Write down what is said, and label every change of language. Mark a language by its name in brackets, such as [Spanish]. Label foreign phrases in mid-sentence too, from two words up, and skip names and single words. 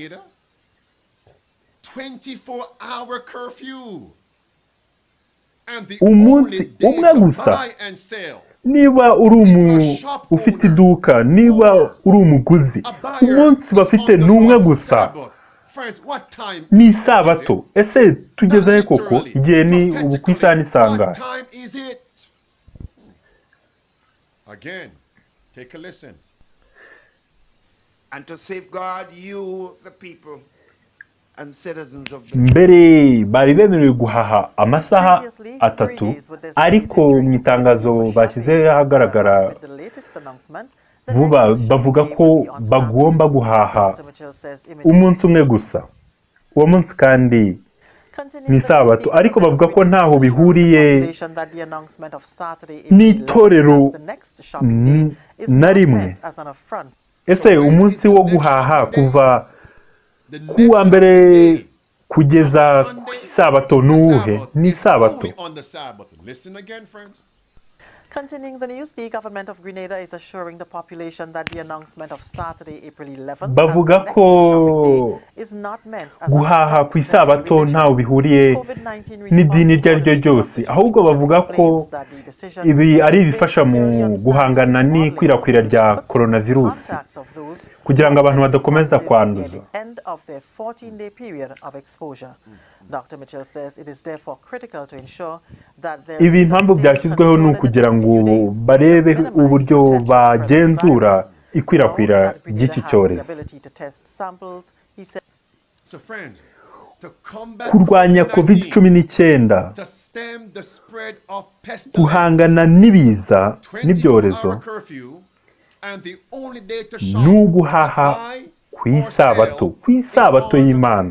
[Kinyarwanda] Umunsi umwe gusa. Niba uri ufite iduka, niba uri umuguzi, umunsi bafite n'umwe gusa ni isabato. Ese tugeze koko igihe ni ubu ku isaha n'isanga? [English] Again, take a listen. And to safeguard you, the people, and citizens of this. [Kinyarwanda] Mbere bari bemerewe guhaha amasaha 3, ariko mu itangazo bashyize ahagaragara vuba bavuga ko bagomba guhaha umunsi umwe gusa. Uwo munsi kandi ni isabato, ariko bavuga ko ntaho bihuriye n'itorero na rimwe. Ese umunsi wo guhaha kuva ku wa mbere kugeza ku isabato nuwuhe? Ni isabato. [English] Continuing the news, the government of Grenada is assuring the population that the announcement of Saturday, April 11th, [Kinyarwanda] bavuga ko guhaha ku isabato ntaho bihuriye n'idini iryo ari ryo ryose, ahubwo bavuga ko ibi ari ibifasha mu guhangana n'ikwirakwira rya coronavirus kugira ngo abantu badakomeza kwanduza. [English] Dr. Mitchell says it is therefore critical to ensure that there [Kinyarwanda] ibi impamvu byashyizweho ni ukugira ngo barebe uburyo bagenzura ikwirakwira ry'iki cyorezo. Kurwanya COVID-19, guhangana n'ibiza n'ibyorezo, ni uguhaha ku isabato y'Imana.